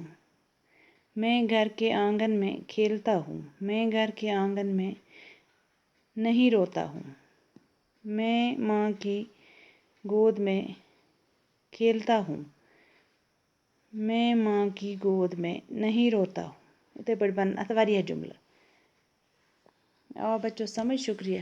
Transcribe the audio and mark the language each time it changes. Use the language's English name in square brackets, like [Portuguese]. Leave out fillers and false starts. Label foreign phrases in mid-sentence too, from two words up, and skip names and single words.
[Urdu] میں گھر کے آنگن میں کھیلتا ہوں. میں گھر کے آنگن میں نہیں روتا ہوں. میں ماں کی گود میں کھیلتا ہوں. میں ماں کی گود میں نہیں روتا ہوں. [Kashmiri] یِتھَے پٲٹھۍ بَنَن اَتھ واریاہ جُملہٕ. [Urdu] آو بچو سمجھ؟ شُکریہ.